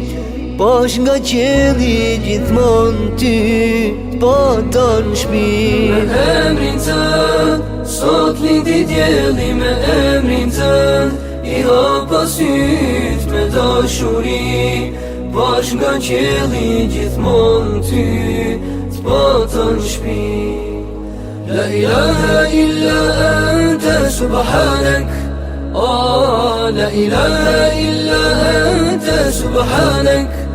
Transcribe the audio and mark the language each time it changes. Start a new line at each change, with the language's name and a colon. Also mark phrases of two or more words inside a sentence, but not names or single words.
Albanian: Pash nga qelli gjithmon ty, t'patan shpi. Me emrin tënd, sot lindi djeli, me emrin tënd i hapa syt me dashuri. Pash nga qelli gjithmon ty, t'patan shpi.
Arabic: لا إله إلا أنت سبحانك، لا إله إلا أنت سبحانك,